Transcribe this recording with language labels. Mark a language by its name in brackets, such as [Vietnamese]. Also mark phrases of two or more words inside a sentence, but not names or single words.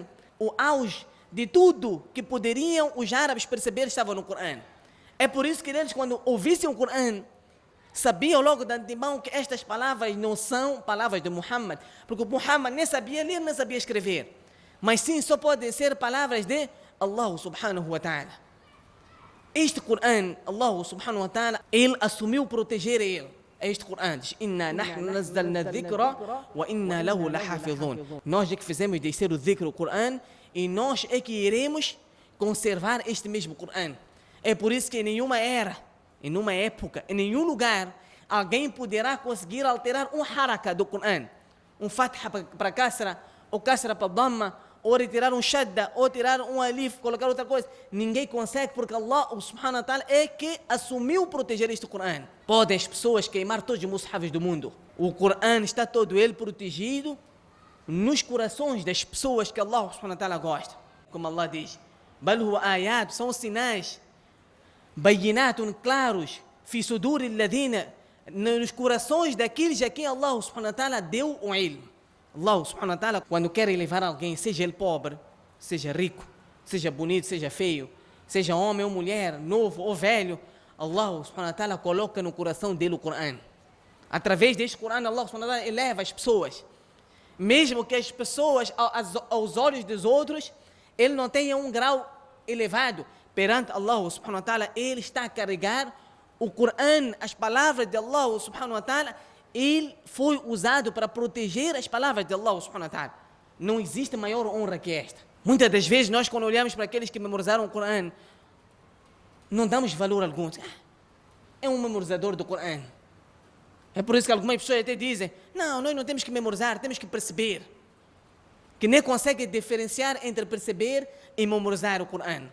[Portuguese] O auge de tudo que poderiam os árabes perceber estava no Coran. É por isso que eles, quando ouvissem o Coran, sabiam logo de antemão que estas palavras não são palavras de Muhammad, porque Muhammad nem sabia ler, nem sabia escrever, mas sim só podem ser palavras de [Arabic] الله سبحانه وتعالى. [Portuguese] Este Coran, [Arabic] الله سبحانه وتعالى, [Portuguese] ele assumiu proteger ele. Este Coran diz, [Arabic] إنا نحن نزلنا الذكر وإنا له لحافظون. [Portuguese] Nós é que fizemos descer o dhikr, o Coran, e nós é que iremos conservar este mesmo Coran. É por isso que em nenhuma era, em nenhuma época, em nenhum lugar, alguém poderá conseguir alterar um haraka do Coran. Um fatha para kasra, ou kasra para dhamma, ou retirar um shadda, ou tirar um alif, colocar outra coisa. Ninguém consegue, porque [Arabic] الله سبحانه وتعالى [Portuguese] é que assumiu proteger este Coran. Podem as pessoas queimar todos os mushafs do mundo. O Coran está todo ele protegido nos corações das pessoas que [Arabic] الله سبحانه وتعالى [Portuguese] gosta. Como Allah diz, [Arabic] بل هو آيات, [Portuguese] são sinais, bayinatun, claros, [Arabic] في صدور الذين, [Portuguese] nos corações daqueles a quem [Arabic] الله سبحانه وتعالى [Portuguese] deu o ilm. [Arabic] الله سبحانه وتعالى, [Portuguese] quando quer elevar alguém, seja ele pobre, seja rico, seja bonito, seja feio, seja homem ou mulher, novo ou velho, [Arabic] الله سبحانه وتعالى [Portuguese] coloca no coração dele o Corão. Através deste Corão, [Arabic] الله سبحانه وتعالى [Portuguese] eleva as pessoas. Mesmo que as pessoas, aos olhos dos outros, ele não tenha um grau elevado, perante [Arabic] الله سبحانه وتعالى, [Portuguese] ele está a carregar o Corão, as palavras de [Arabic] الله سبحانه وتعالى, [Portuguese] ele foi usado para proteger as palavras de [Arabic] الله سبحانه وتعالى. [Portuguese] Não existe maior honra que esta. Muitas das vezes nós, quando olhamos para aqueles que memorizaram o Corão, não damos valor algum. É um memorizador do Corão. É por isso que algumas pessoas até dizem, não, nós não temos que memorizar, temos que perceber. Que nem consegue diferenciar entre perceber e memorizar o Corão.